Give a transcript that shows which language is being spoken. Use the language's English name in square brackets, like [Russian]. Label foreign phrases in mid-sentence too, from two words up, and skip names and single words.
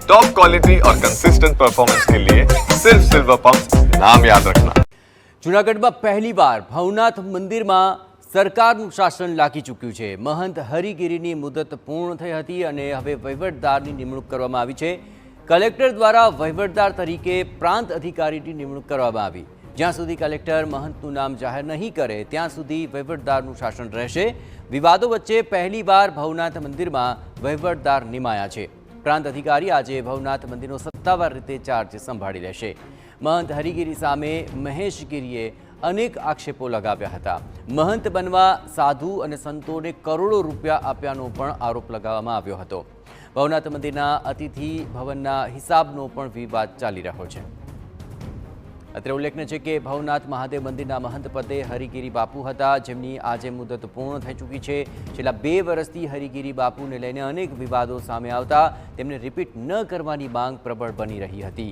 [English] top quality [Hindi] और [English] consistent performance [Hindi] के लिए सिर्फ सिल्वर पंप नाम याद रखना। [Gujarati] જૂનાગઢમાં પહેલીવાર ભવનાથ મંદિરમાં સરકારનું શાસન લાગી ચૂક્યું છે। મહંત હરિગીરીની મુદત પૂર્ણ થઈ હતી અને હવે વહીવટદારની નિમણૂક કરવામાં આવી છે। કલેક્ટર દ્વારા વહીવટદાર તરીકે પ્રાંત અધિકારીની નિમણૂક કરવામાં આવી। જ્યાં સુધી કલેક્ટર મહંતનું નામ જાહેર નહીં કરે ત્યાં સુધી વહીવટદારનું શાસન રહેશે। વિવાદો વચ્ચે પહેલીવાર ભવનાથ મંદિરમાં વહીવટદાર નિમાયા છે। પ્રાંત અધિકારી આજે ભવનાથ મંદિરનો સત્તાવાર રીતે ચાર્જ સંભાળી લેશે। મહંત હરિગીરી સામે મહેશ ગીરીએ અનેક આક્ષેપો લગાવ્યા હતા। મહંત બનવા સાધુ અને સંતોને કરોડો રૂપિયા આપ્યાનો પણ આરોપ લગાવવામાં આવ્યો હતો। ભવનાથ મંદિરના અતિથિ ભવનના હિસાબનો પણ વિવાદ ચાલી રહ્યો છે। અત્રે ઉલ્લેખનીય છે કે ભવનાથ મહાદેવ મંદિરના મહંત પદે હરિગીરી બાપુ હતા, જેમની આજે મુદત પૂર્ણ થઈ ચૂકી છે। છેલ્લા 2 વર્ષથી હરિગીરી બાપુને લઈને અનેક વિવાદો સામે આવતા તેમને રિપીટ ન કરવાની માંગ પ્રબળ બની રહી હતી।